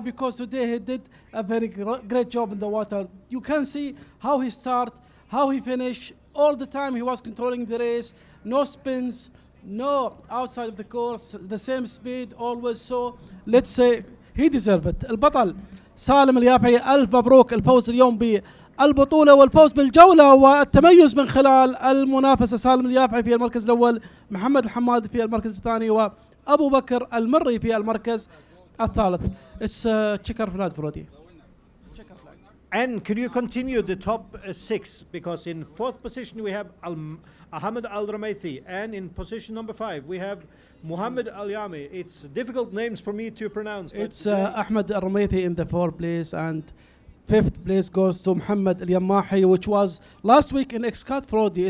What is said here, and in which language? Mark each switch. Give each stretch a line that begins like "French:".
English: Because today he did a very great job in the water. You can see how he started, how he finished. All the time he was controlling the race, no spins, no outside of the course, the same speed always. So let's say he deserved it.
Arabic: البطل سالم اليافعي، ألف مبروك الفوز اليوم بالبطولة والفوز بالجولة والتميز من خلال المنافسة. سالم اليافعي في المركز الأول، محمد الحماد في المركز الثاني، وأبو بكر المري في المركز الثالث.
English: It's checker flag for Rodi. And could you continue the top 6? Because in 4th position we have Ahmed Al-Ramaithi, and in position number 5 we have Muhammad Al-Yami. It's difficult names for me to pronounce. It's Ahmed Al-Ramaithi in the 4th place, and 5th place goes to Muhammad Al-Yamahi, which was last week in Xcat Frodi.